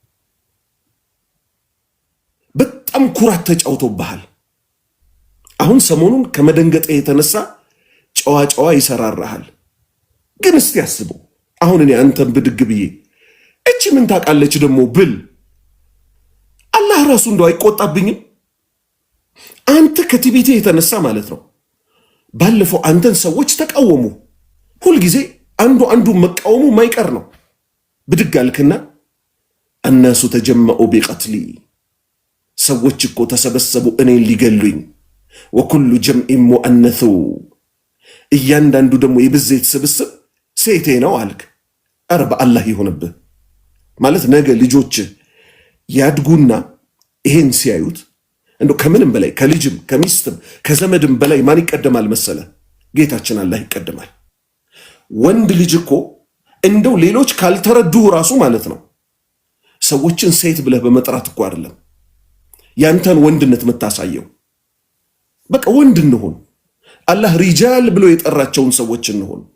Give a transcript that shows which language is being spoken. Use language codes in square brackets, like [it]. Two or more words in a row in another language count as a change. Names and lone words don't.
[am] በጣም ኩራት ተጫውቶብሃል አሁን ሰሞኑን ከመደንገጤ የተነሳ ጨዋ ይሰራራሃል ግን እስቲ አስበው አሁን እኔ አንተን ብድግ ብዬ እቺ ምን ታውቃለች ደግሞ ብል አላህ ራሱ እንደው አይቆጣብኝም አንተ ከትዕቢቴ የተነሳ ማለት ነው ባለፈው አንተን ሰዎች ተቃወሙ ሁሉ ጊዜ አንዱ መቃወሙ ማይቀር ነው ብድግ አልክና [ar] الناس تجمعوا بقتلي [am] ሰዎች እኮ ተሰበሰቡ እኔን ሊገሉኝ [ar] وكل جمع مؤنث [am] እያንዳንዱ ደግሞ የብዜት ስብስብ ሴቴ ነው አልክ አረ በአላህ ይሁንብህ ማለት ነገ ልጆች ያድጉና ይሄን ሲያዩት እንደው ከምንም በላይ ከልጅም ከሚስትም ከዘመድም በላይ ማን ይቀደማል መሰለ ጌታችን አላህ ይቀደማል ወንድ ልጅ እኮ እንደው ሌሎች ካልተረዱ ራሱ ማለት ነው ሰዎችን ሴት ብለህ በመጥራት እኮ አይደለም ያንተን ወንድነት መታሳየው በቃ ወንድ እንሆን አላህ ሪጃል ብሎ የጠራቸውን ሰዎች እንሆን